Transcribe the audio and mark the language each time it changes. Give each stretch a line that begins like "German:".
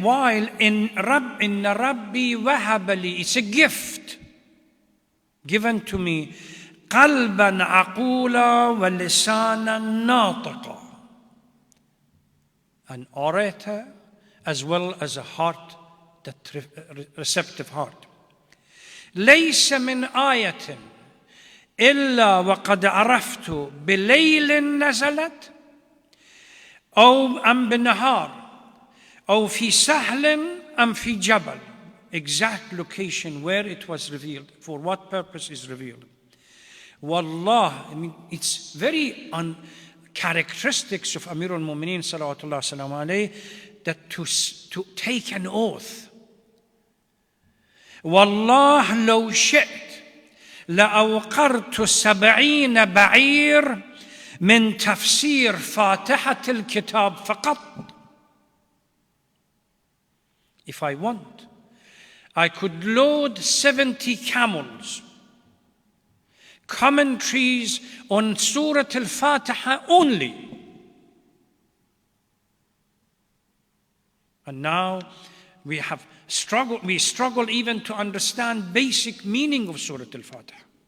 English: While in
Arabic: Rabbi wahabali,
English: it's a gift given to me,
Arabic: qalban aqula wa lisanan natiqa,
English: an orator as well as a heart, that receptive heart.
Arabic: ليس من آية إلا وقد عرفت بليل نزلت أو أم بالنهار أو في سهل أم في جبل.
English: Exact location where it was revealed, for what purpose is revealed. Wallah, I mean, it's very characteristics of Amirul Mu'mineen salawatullah salam alayhi, that to take an oath.
Arabic: والله لو شئت لأوقرت 70 بعير من تفسير فاتحة الكتاب فقط.
English: If I want, I could load 70 camels, commentaries on Surah Al-Fatiha only. And now we struggle even to understand basic meaning of Surah Al-Fatiha.